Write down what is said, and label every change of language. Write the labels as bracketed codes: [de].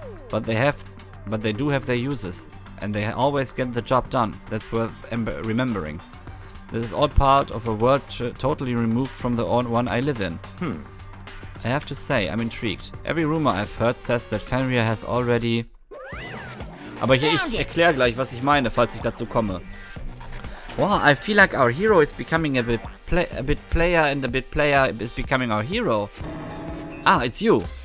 [en] But they do have their uses. And they always get the job done. That's worth remembering. This is all part of a world totally removed from the one I live in. I have to say, I'm intrigued. Every rumor I've heard says that Fenrir has already... [de] Aber hier, ich erkläre gleich, was ich meine, falls ich dazu komme. [en] Wow, I feel like our hero is becoming a bit player and a bit player is becoming our hero. Ah, it's you.